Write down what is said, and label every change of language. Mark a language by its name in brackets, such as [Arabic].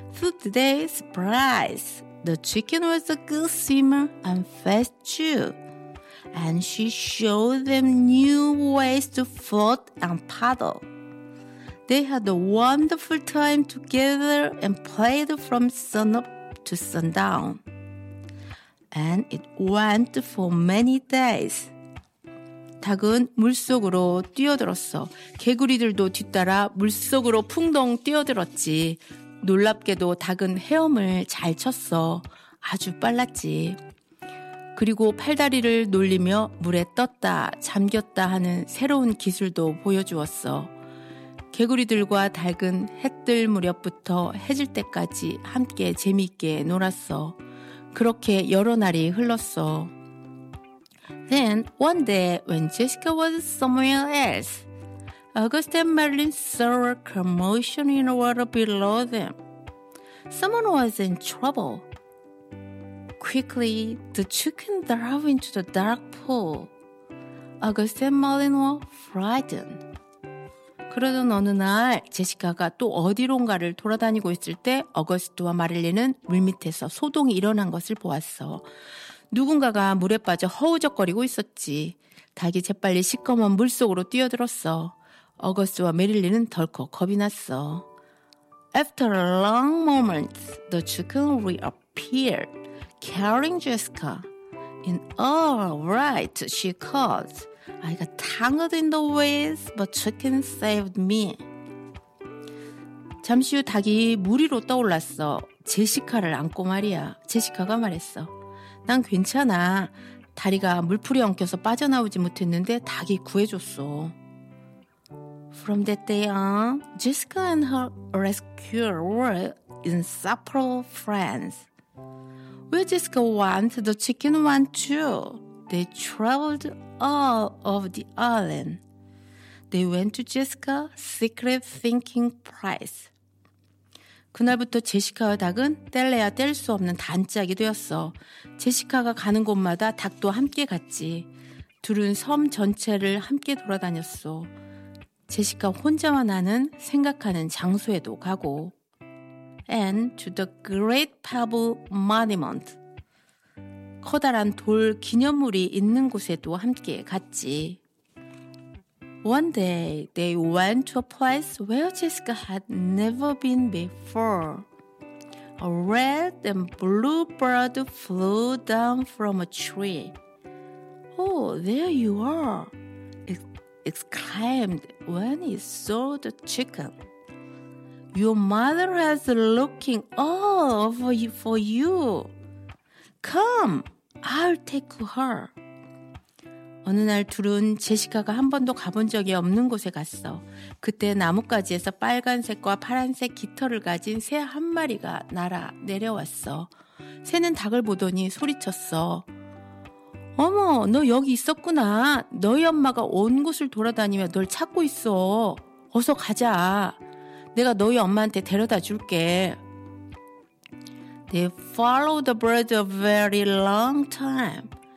[English] To today's surprise, the chicken was a good swimmer and fast too. And she showed them new ways to float and paddle. They had a wonderful time together and played from sunup to sundown. And it went for many days. [Korean] 닭은 물속으로 뛰어들었어. 개구리들도 뒤따라 물속으로 풍덩 뛰어들었지. 놀랍게도 닭은 헤엄을 잘 쳤어. 아주 빨랐지. 그리고 팔다리를 놀리며 물에 떴다 잠겼다 하는 새로운 기술도 보여주었어. 개구리들과 닭은 해뜰 무렵부터 해질 때까지 함께 재미있게 놀았어. 그렇게 여러 날이 흘렀어. [English] Then one day when Jessica was somewhere else, August and Marilyn saw a commotion in the water below them. Someone was in trouble. Quickly, the chicken dove into the dark pool. 아그스틴 말리노어 프라이든. [Korean] 그러던 어느 날 제시카가 또 어디론가를 돌아다니고 있을 때 어거스트와 마릴리는 물밑에서 소동이 일어난 것을 보았어. 누군가가 물에 빠져 허우적거리고 있었지. 닭이 재빨리 시커먼 물속으로 뛰어들었어. 어거스트와 마릴리는 덜컥 겁이 났어. [English] After a long moment, the chicken reappeared, carrying Jessica. In all right, she called. I got tangled in the waves, but chicken saved me. [Korean] 잠시 후 닭이 물 위로 떠올랐어. 제시카를 안고 말이야. 제시카가 말했어. 난 괜찮아. 다리가 물풀에 엉켜서 빠져나오지 못했는데 닭이 구해줬어. [English] From that day on, Jessica and her rescuer were inseparable friends. Where Jessica went, the chicken went too. They traveled all over the island. They went to Jessica's secret thinking place. [Korean] 그날부터 제시카와 닭은 뗄래야 뗄 수 없는 단짝이 되었어. 제시카가 가는 곳마다 닭도 함께 갔지. 둘은 섬 전체를 함께 돌아다녔어. 제시카 혼자와 나는 생각하는 장소에도 가고. [English] And to the Great Pebble Monument. [Korean] 커다란 돌 기념물이 있는 곳에도 함께 갔지. [English] One day, they went to a place where Jessica had never been before. A red and blue bird flew down from a tree. Oh, there you are, it exclaimed when it saw the chicken. Your mother has been looking all over for you. Come! I'll take her. [Korean] 어느 날 둘은 제시카가 한 번도 가본 적이 없는 곳에 갔어. 그때 나뭇가지에서 빨간색과 파란색 깃털을 가진 새 한 마리가 날아 내려왔어. 새는 닭을 보더니 소리쳤어. 어머, 너 여기 있었구나. 너희 엄마가 온 곳을 돌아다니며 널 찾고 있어. 어서 가자. 내가 너희 엄마한테 데려다 줄게. [English] They followed the bird a very long time.